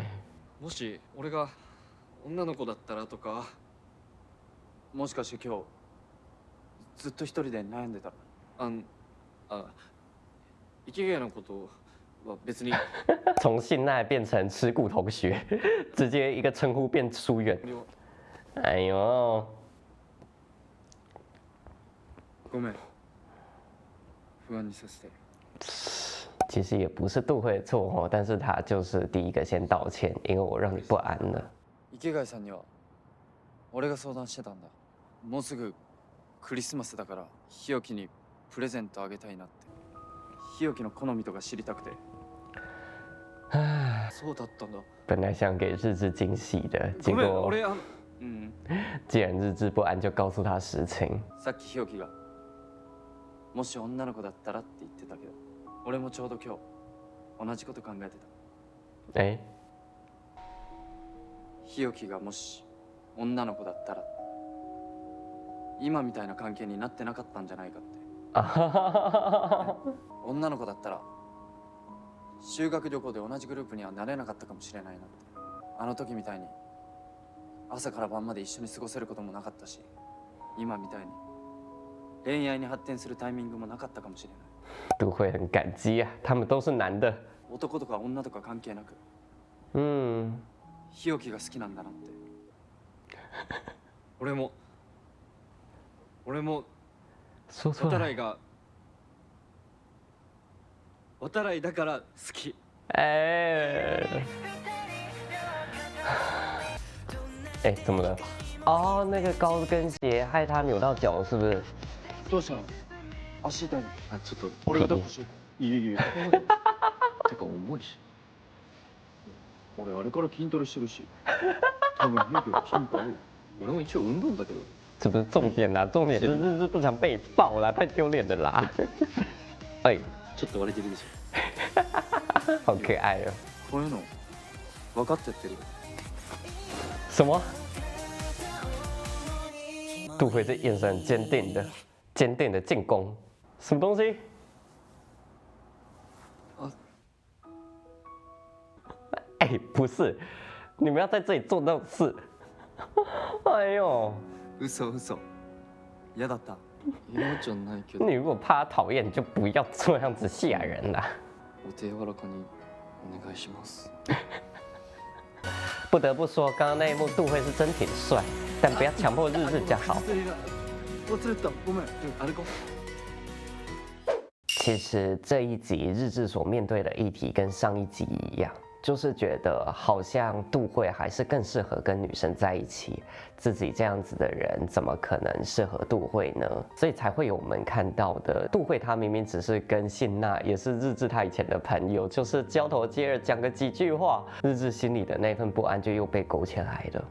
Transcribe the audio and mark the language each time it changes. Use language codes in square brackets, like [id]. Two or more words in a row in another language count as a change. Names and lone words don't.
[ja] もし俺が女の子だったらとか。もしかして今日ずっと一人で悩んでたら。池谷のことは別に。 [zh] 从信赖变成吃骨同学，直接一个称呼变疏远。哎呦， [ja] ごめん。不安にさせて。 [zh] 其实也不是杜慧的错哦，但是他就是第一个先道歉，因为我让你不安了。 [ja] 池谷さんには俺が相談してたんだ。もうすぐクリスマスだから日置にプレゼントあげたいなって。日置の好みとか知りたくて。そうだったんだ。 [zh] 本来想给日志惊喜的，结 [ja] ごめん、 [zh] 果 [ja] 俺 [zh] 既然日志不安，就告诉他实情。 [ja] さっき日置がもし女の子だったらって言ってたけど、俺もちょうど今日同じこと考えてた。哎，日置がもし女の子だったら今みたいな関係になってなかったんじゃないかって。啊哈哈哈哈！女の子だったら修学旅行で同じグループにはなれなかったかもしれないなって。あの時みたいに朝から晩まで一緒に過ごせることもなかったし、今みたいに恋愛に発展するタイミングもなかったかもしれない。 [zh] 杜慧很感激啊，他们都是男的。 [ja] 男とか女とか関係なく、日置が好きなんだなって。俺も [zh] 说出来。 [ja] 渡来だから好き。 [zh] 哎，哎，怎么了？哦，那个高跟鞋害他扭到脚，是不是？ [ja] どうしたの？足痛いの？あ、ちょっと俺が抱っこしよう。いいよいいよ。てか重いし。俺あれから筋トレしてるし。多分勇気が筋トレ。俺も一応運動部だけど。 [zh] 这不是重点啦，重点是日志不想被爆啦，太丢脸的啦。哎， [ja] ちょっと割れてるでし [zh] 好可爱哦。 [ja] こういうの分かってやってる。 [zh] 什么？杜慧这眼神很坚定的，坚定的进攻。什么东西？哎，不是，你们要在这里做那种事。哎呦， [ja] 嘘嘘。嫌だった。嫌じゃないけど。 [zh] 你如果怕他讨厌，你就不要这样子吓人啦。 [ja] お手柔らかにお願いします。 [zh] 不得不说，刚刚那一幕杜慧是真挺帅，但不要强迫日志就好。 [ja] 忘れてた。ごめん。歩こう。 [zh] 其实这一集日志所面对的议题跟上一集一样，就是觉得好像杜慧还是更适合跟女生在一起，自己这样子的人怎么可能适合杜慧呢？所以才会有我们看到的杜慧，她明明只是跟信娜，也是日志他以前的朋友，就是交头接耳讲个几句话，日志心里的那份不安就又被勾起来了。